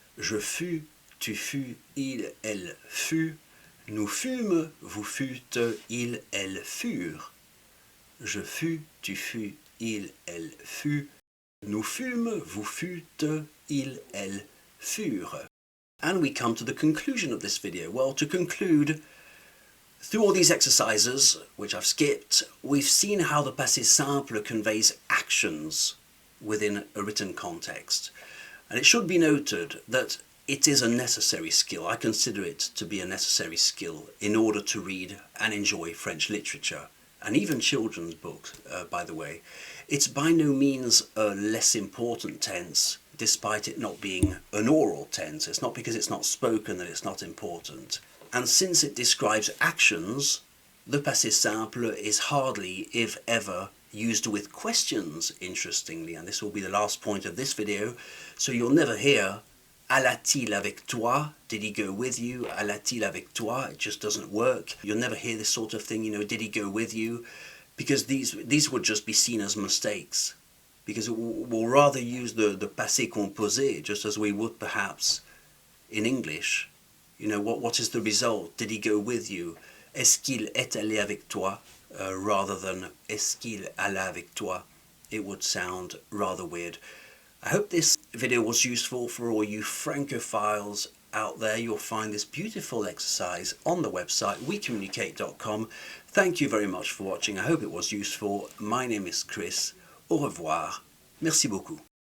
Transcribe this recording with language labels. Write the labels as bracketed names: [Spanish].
[French] Je fus, tu fus, il, elle fut, nous fûmes, vous fûtes, il, elle furent. Je fus, tu fus, il, elle fut, nous fûmes, vous fûtes, il, elle furent. [English] And we come to the conclusion of this video. Well, to conclude, through all these exercises, which I've skipped, we've seen how the passé simple conveys actions within a written context. And it should be noted that it is a necessary skill. I consider it to be a necessary skill in order to read and enjoy French literature, and even children's books, by the way. It's by no means a less important tense, despite it not being an oral tense. It's not because it's not spoken that it's not important. And since it describes actions, the passé simple is hardly, if ever, used with questions, interestingly, and this will be the last point of this video. So you'll never hear [French] alla-t-il avec toi? [English] Did he go with you? [French] Alla-t-il avec toi? [English] It just doesn't work. You'll never hear this sort of thing, you know, did he go with you? Because these would just be seen as mistakes. Because we'll rather use the passé composé, just as we would perhaps in English. You know, what is the result? Did he go with you? [French] Est-ce qu'il est allé avec toi? Rather than est-ce qu'il alla avec toi? [English] It would sound rather weird. I hope this video was useful for all you Francophiles out there. You'll find this beautiful exercise on the website wecommunicate.com. Thank you very much for watching. I hope it was useful. My name is Chris. [French] Au revoir. Merci beaucoup.